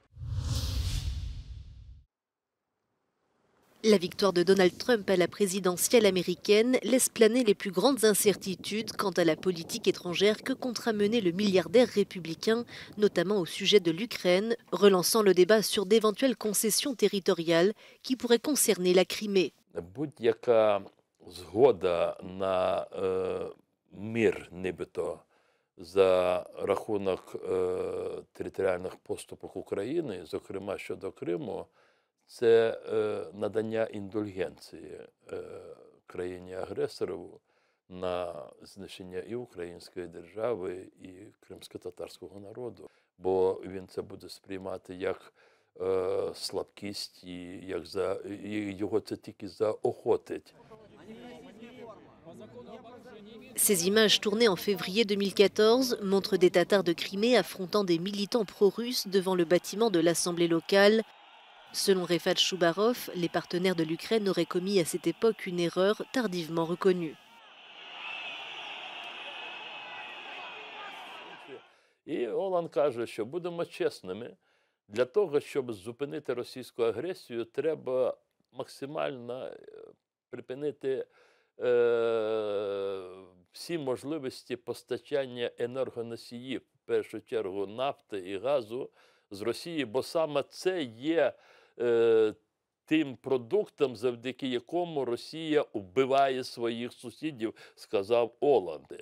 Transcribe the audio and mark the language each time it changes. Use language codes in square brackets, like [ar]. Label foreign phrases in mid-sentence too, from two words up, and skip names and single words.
[fr] La victoire de Donald Trump à la présidentielle américaine laisse planer les plus grandes incertitudes quant à la politique étrangère que comptera mener le milliardaire républicain, notamment au sujet de l'Ukraine, relançant le débat sur d'éventuelles concessions territoriales qui pourraient concerner la Crimée. [uk] Будь-яка згода на мир, нібито, за рахунок територіальних поступок України, зокрема щодо Криму, це надання індульгенції країні-агресору на знищення і української держави, і кримсько-татарського народу. Бо він це буде сприймати як слабкість, і його це тільки заохотить. [fr] Ces images tournées en février 2014 montrent des Tatars de Crimée affrontant des militants pro-russes devant le bâtiment de l'Assemblée locale. Selon Refat Choubarov, les partenaires de l'Ukraine auraient commis à cette époque une erreur tardivement reconnue. [uk] І Олан каже, що будемо чесними, для того, щоб зупинити російську агресію, треба максимально припинити всі можливості постачання енергоносіїв, в першу чергу нафти і газу, з Росії, бо саме це є тим продуктом, завдяки якому Росія вбиває своїх сусідів, сказав Оланд.